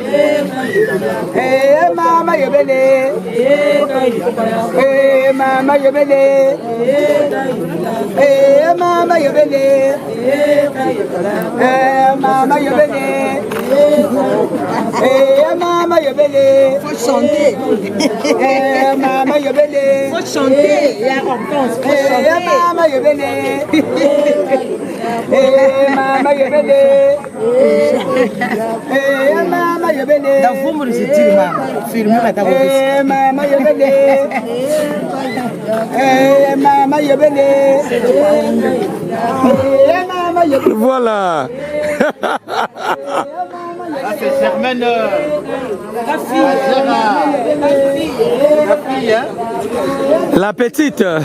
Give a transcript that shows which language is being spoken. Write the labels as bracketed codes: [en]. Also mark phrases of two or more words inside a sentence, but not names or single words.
[kg] mama yebele, mama yebele, mama yebele, mama yebele, mama yebele. [fr] Faut chanter. [kg] Mama yebele. [fr] Faut chanter. La réponse. Faut chanter. [kg] Mama yebele. Mama yebele. Mama yebele. [fr] Dans vous me dites maman. Filmez ma table. [kg] Mama yebele. Mama yebele. Mama yebele. [fr] Voilà. Ah, c'est Germaine. La fille. La fille, hein. La petite.